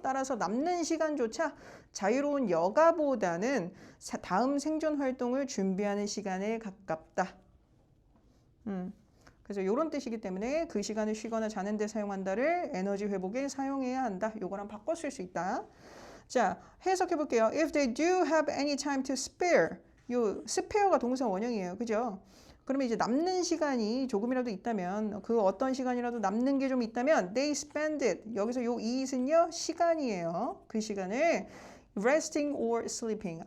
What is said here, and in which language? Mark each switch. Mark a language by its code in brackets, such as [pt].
[ko] 따라서 남는 시간조차 자유로운 여가보다는 다음 생존 활동을 준비하는 시간에 가깝다. 그래서 이런 뜻이기 때문에 그 시간을 쉬거나 자는 데 사용한다를 에너지 회복에 사용해야 한다. 요거랑 바꿔 쓸 수 있다. 자, 해석해 볼게요. [en] If they do have any time to spare. [ko] 요 spare가 동사 원형이에요. 그죠? 그러면 이제 남는 시간이 조금이라도 있다면 그 어떤 시간이라도 남는 게 좀 있다면 [en] they spend it. [ko] 여기서 요 it은요. 시간이에요. 그 시간을 [en] resting or sleeping.